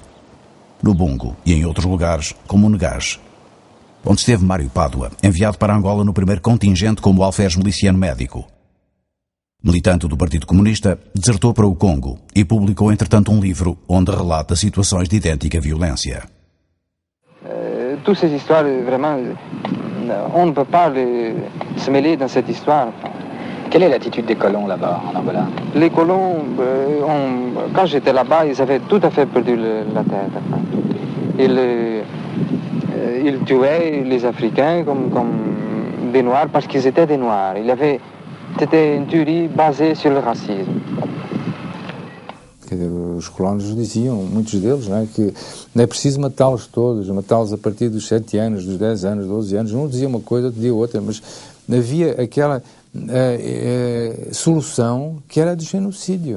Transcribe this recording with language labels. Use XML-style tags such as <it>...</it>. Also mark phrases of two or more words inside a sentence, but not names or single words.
<pt>No Bungo e em outros lugares, como o Negage, onde esteve Mário Pádua, enviado para Angola no primeiro contingente como alferes miliciano médico. Militante do Partido Comunista, desertou para o Congo e publicou, entretanto, um livro onde relata situações de idêntica violência.</pt> <fr>Toutes ces histoires, vraiment, on ne peut pas se mêler dans cette histoire. Quelle est l'attitude des colons là-bas, en Angola? Les colons, quand j'étais là-bas, ils avaient tout à fait perdu la tête. Ils tuaient les Africains comme des Noirs parce qu'ils étaient des Noirs. C'était une tuerie basée sur le racisme.</fr> <pt>Os colonos diziam, muitos deles, não é, que não é preciso matá-los todos, matá-los a partir dos 7 anos, dos 10 anos, 12 anos. Um dizia uma coisa, outro dizia outra, mas havia aquela solução que era do genocídio.</pt>